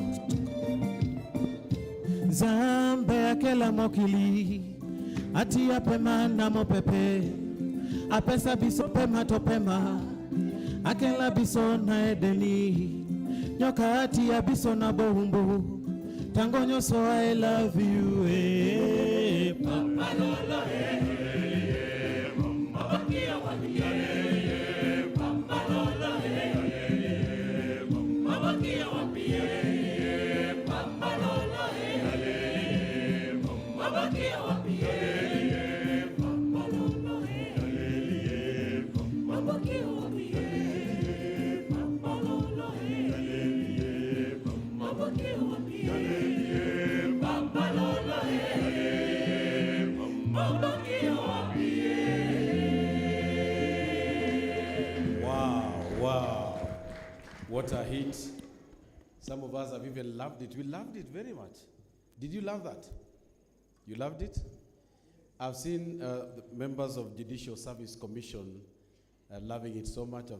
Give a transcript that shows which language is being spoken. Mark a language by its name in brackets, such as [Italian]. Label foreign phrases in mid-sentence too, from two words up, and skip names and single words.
[Lingala] Zambe akela mokili Ati apema na mopepe Apesa biso pema topema Akela biso na edeni Nyoka ati ya biso na bohumbu Tango nyoso [English] I love you [Lingala] Papa lolo Mabakia wapie Papa lolo Mabakia wapie Papa lolo Mabakia wapie Papa lolo Mabakia wapie Papa lolo Mabakia wapie Papa lolo Mabakia wapie. Wow, wow. [English] What a hit. Some of us have even loved it. We loved it very much. Did you love that? You loved it? I've seen the members of Judicial Service Commission loving it so much.